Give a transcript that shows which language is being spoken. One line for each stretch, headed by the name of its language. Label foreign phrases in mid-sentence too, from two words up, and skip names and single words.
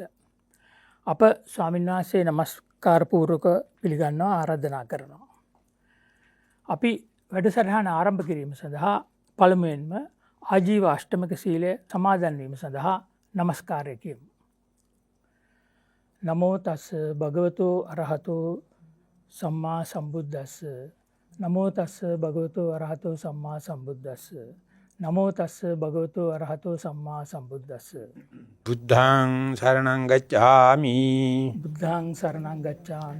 Sinhala: අප ස්වාමීන් වහන්සේ නමස්කාර පූර්වක පිළිගන්නවා, ආරාධනා කරනවා. අපි වැඩසටහන ආරම්භ කිරීම සඳහා පළමුවෙන්ම ආජීව අෂ්ටමක සීලය සමාදන් වීම සඳහා නමස්කාරය කියමු.
Pali: නමෝ තස් භගවතෝ අරහතෝ සම්මා සම්බුද්දස්ස. නමෝ තස් භගවතෝ අරහතෝ සම්මා සම්බුද්දස්ස. නමෝ තස් භගවතෝ අරහතෝ සම්මා සම්බුද්දස්ස. බුද්ධං සරණං ගච්ඡාමි. බුද්ධං සරණං ගච්ඡාමි.